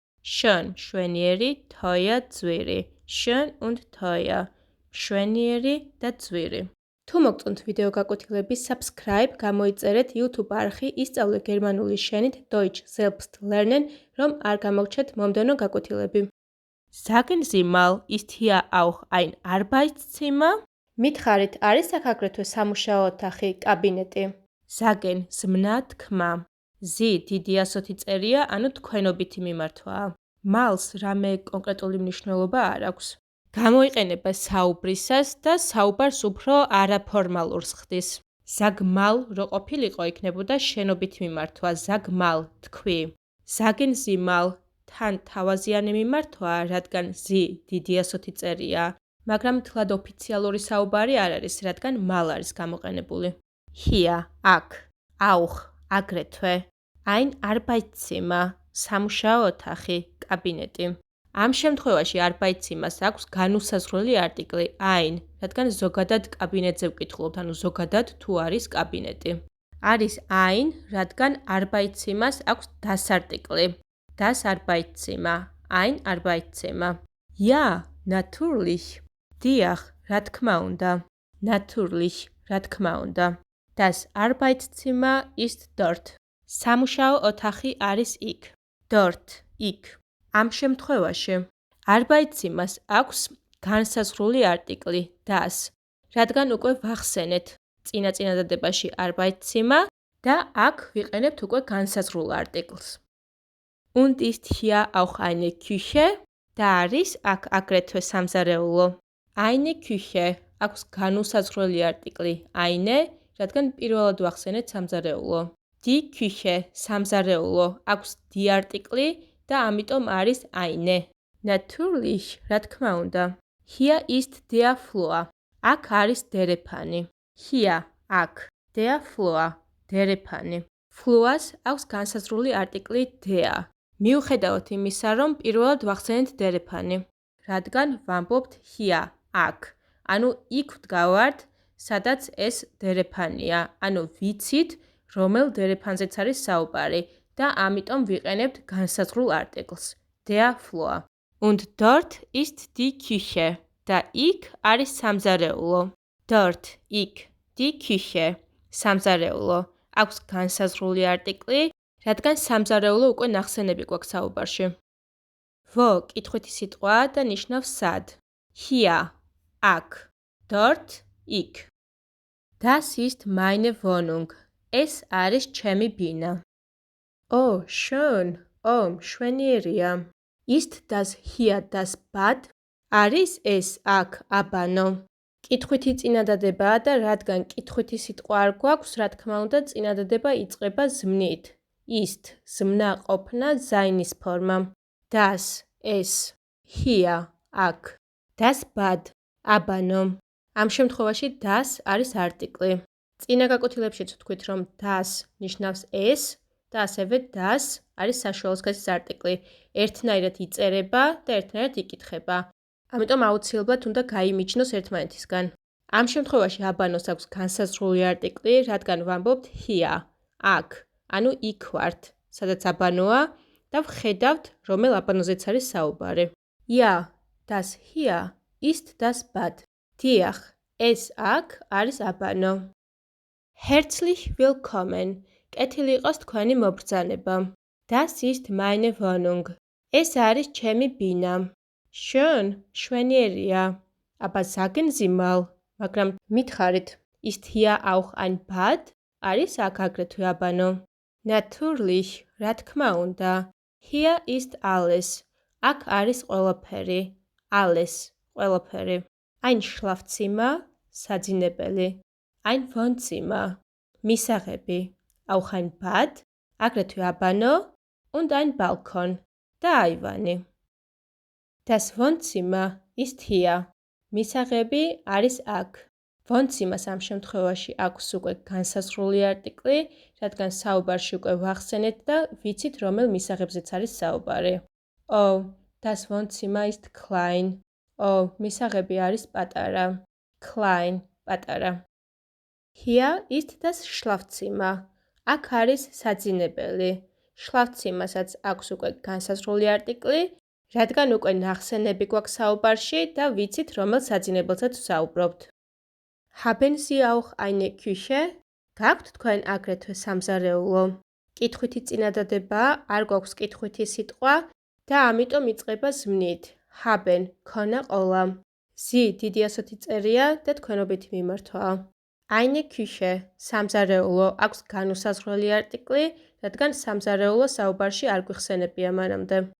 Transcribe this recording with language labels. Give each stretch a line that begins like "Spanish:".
German: Schön, მშვენიერი, teuer, ძვირი. Schön und teuer.
Georgian: მშვენიერი და ძვირი. თუ მოგწონთ ვიდეო გაკვეთილები, subscribe, გამოიწერეთ YouTube არხი, ისწავლე გერმანული შენით
German: Deutsch selbst lernen,
Georgian: რომ არ გამოგჩეთ მომდევნო გაკვეთილები.
German: Sagen Sie mal, ist hier auch ein Arbeitszimmer?
Georgian: მითხარით, არის აქ აგრეთვე სამუშაო ოთახი, კაბინეტი? Sagen, ზმნა თქმა. Sie, დიდი ასოთი წერია, ანუ თქვენობითი მიმართვაა. Mal's რამე კონკრეტული მნიშვნელობა არ აქვს. გამოიყენება საუბრისას და საუბარს უფრო არაფორმალურს ხდის.
German: Sag mal,
Georgian: რო ყოფილიყო, იქნებოდა შენობითი მიმართვა,
German: sag mal,
Georgian: თქვი.
German: Sagen Sie mal,
Georgian: თან თავაზიანი მიმართვაა, რადგან Sie დიდი ასოთი წერია, მაგრამ თლად ოფიციალური საუბარი არ არის, რადგან mal არის გამოყენებული. Hier, აქ, auch, აგრეთვე.
German: Ein Arbeitszimmer,
Georgian: სამუშაო ოთახი, კაბინეტი. ამ შემთხვევაში Arbeitszimmer-ს აქვს განუსაზღვრელი არტიკლი ein, რადგან ზოგადად კაბინეტზე ვკითხულობთ, ანუ ზოგადად თუ არის კაბინეტი. არის ein, რადგან Arbeitszimmer-ს აქვს das არტიკლი.
German: Das Arbeitszimmer, ein Arbeitszimmer. Ja, natürlich.
Georgian: Დიახ, რა თქმა უნდა. Natürlich, რა თქმა უნდა.
German: Das Arbeitszimmer ist dort.
Georgian: სამუშაო ოთახი არის იქ. Dort, იქ. ამ შემთხვევაში Arbeitszimmerს აქვს განსაზღვრული არტიკლი das, რადგან უკვე ვახსენეთ წინა წინადადებაში Arbeitszimmer და აქ ვიყენებთ უკვე განსაზღვრულ არტიკლს.
German: Und ist hier auch eine Küche
Georgian: და არის აქ აგრეთვე სამზარეულო. Eine Küche აქვს განუსაზღვრელი არტიკლი eine, რადგან პირველად ვახსენეთ სამზარეულო.
German: Die Küche
Georgian: სამზარეულო აქვს die არტიკლი და ამიტომ არის eine. Natürlich, რა თქმა უნდა.
German: Hier ist der Flur.
Georgian: აქ არის დერეფანი.
German: Hier, აქ, der Flur, დერეფანი.
Georgian: Flur-ს აქვს განსაზღვრული არტიკლი der. მიუხედავად იმისა, რომ პირველად ვახსენეთ დერეფანი. რადგან ვამბობთ here, აქ. ანუ იქ ვდგავართ, სადაც ეს დერეფანია. ანუ ვიცით, რომელ დერეფანზეც არის საუბარი და ამიტომ ვიყენებთ განსაზღვრულ არტიკლს.
German: Der Flur. Und dort ist die Küche.
Georgian: და იქ არის სამზარეულო.
German: Dort, იქ, die Küche.
Georgian: სამზარეულო. აქვს განსაზღვრული არტიკლი, რადგან სამზარეულო უკვე ნახსენები გვაქვს საუბარში. Wo კითხვითი სიტყვაა და ნიშნავს სად. Hier, აქ. Dort, იქ.
German: Das ist meine Wohnung.
Georgian: ეს არის ჩემი ბინა.
German: Oh, schön. Oh, მშვენიერია. Ist das hier das Bad?
Georgian: არის ეს აქ აბანო. კითხვითი წინადადებაა და რადგან კითხვითი სიტყვა არ გვაქვს, რა თქმა უნდა, წინადადება იწყება ზმნით. Ist ზმნა ყოფნა seines ფორმა. Das ეს hier აქ.
German: Das Bad აბანო.
Georgian: ამ შემთხვევაში das არის არტიკლი. წინა გაკვეთილებშიც ვთქვით, რომ das ნიშნავს ეს და ასევე das არის საშუალო სქესის არტიკლი. ერთნაირად იწერება და ერთნაირად იკითხება. ამიტომ აუცილებლად უნდა გაიმიჯნოს ერთმანეთისგან. ამ შემთხვევაში აბანოს აქვს განსაზღვრული არტიკლი, რადგან ვამბობთ here, აქ, ანუ იქ ვართ, სადაც აბანოა და ვხედავთ, რომელ აბანოზეც არის საუბარი.
German: Ja, das hier ist das Bad.
Georgian: დიახ, ეს აქ არის აბანო.
German: Herzlich willkommen.
Georgian: კეთილი იყოს თქვენი მობრძანება.
German: Das ist meine Wohnung.
Georgian: ეს არის ჩემი ბინა. Schön, მშვენიერია.
German: Aber sagen Sie mal,
Georgian: მაგრამ მითხარით,
German: ist hier auch ein Bad?
Georgian: არის აქ აგრეთვე აბანო.
German: Natürlich,
Georgian: რა თქმა უნდა.
German: Hier ist alles.
Georgian: აქ არის ყველაფერი. Alles, ყველაფერი.
German: Ein Schlafzimmer, საძინებელი. Ein Wohnzimmer, მისაღები. Auch ein Bad,
Georgian: აგრეთვე აბანო
German: und ein Balkon
Georgian: და აივანი.
German: Das Wohnzimmer ist hier.
Georgian: მისაღები არის აქ. Wohnzimmers ამ შემთხვევაში აქვს უკვე განსაზღვრული არტიკლი, რადგან საუბარში უკვე ვახსენეთ და ვიცით, რომელ მისაღებზეც არის საუბარი.
German: Oh, das Wohnzimmer ist klein.
Georgian: Oh, მისაღები არის პატარა. Klein, პატარა.
German: Hier ist das Schlafzimmer.
Georgian: აქ არის საძინებელი. Schlafzimmerსაც აქვს უკვე განსაზღვრული არტიკლი, რადგან უკვე ნახსენები გვაქვს საუბარში და ვიცით, რომელ საძინებელსაც ვსაუბრობთ.
German: Haben Sie auch eine Küche?
Georgian: გაქვთ თქვენ აგრეთვე სამზარეულო. კითხვითი წინადადებაა, არ გვაქვს კითხვითი სიტყვა და ამიტომ იწყება ზმნით. Haben, ქონა ყოლა. Sie დიდი ასოთი წერია და თქვენობითი მიმართვაა. Eine Küche, სამზარეულო, აქვს განუსაზღვრელი არტიკლი, რადგან სამზარეულო საუბარში არ გვიხსენებია მანამდე.